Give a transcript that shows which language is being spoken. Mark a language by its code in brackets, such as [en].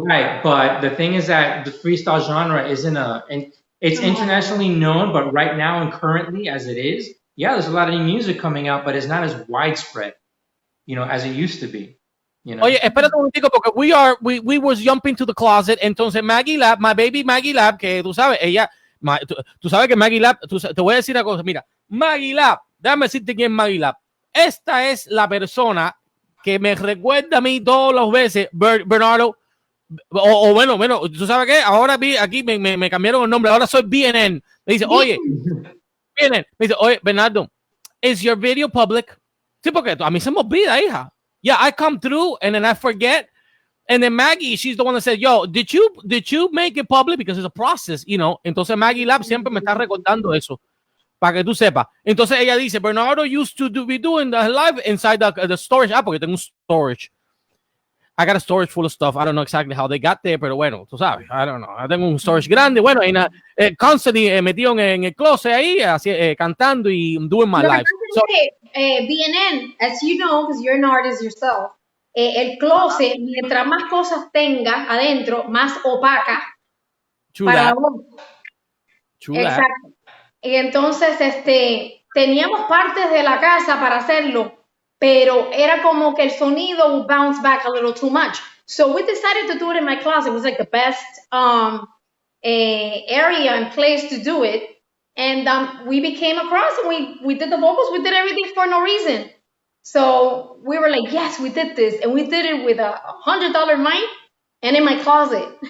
[en] Right, but the thing is that the freestyle genre isn't it's internationally known, but right now and currently as it is, yeah, there's a lot of new music coming out, but it's not as widespread, as it used to be. [es] Oye, espérate un momentico porque [en] we was jumping to the closet. [es] Entonces Maggie Lab, [en] my baby [es] Maggie Lab, que tú sabes, ella, tú sabes que Maggie Lab, te voy a decir una cosa, mira, Maggie Lab, déjame decirte quién es Maggie Lab. Esta es la persona que me recuerda a mí todas las veces, Bernardo, o bueno, tú sabes qué, ahora aquí me cambiaron el nombre, ahora soy BNN. Me dice, oye, BNN, me dice, oye, Bernardo, [en] is your video public? [es] Sí, porque a mí se me olvida, hija. [en] Yeah, I come through and then I forget. And then Maggie, she's the one that said, yo, did you make it public? Because it's a process, [es] Entonces Maggie Lab siempre me está recordando eso. Para que tú sepas. Entonces ella dice, [en] Bernardo used to be doing the live inside the storage. [es] Porque tengo un storage. [en] I got a storage full of stuff. I don't know exactly how they got there, [es] pero bueno, tú sabes. [en] I don't know. [es] Tengo un storage grande. Bueno, constantly metido en el closet ahí, así, cantando y [en] doing my life. [es] So, BNN, [en] as you know, because you're an artist yourself, [es] el closet, mientras más cosas tenga adentro, más opaca. Para vos. Exacto. Y entonces, teníamos partes de la casa para hacerlo, pero era como que el sonido [en] would bounce back a little too much. So we decided to do it in my closet. It was like the best area and place to do it. And we became across and we did the vocals. We did everything for no reason. So we were like, yes, we did this. And we did it with a $100 mic and in my closet.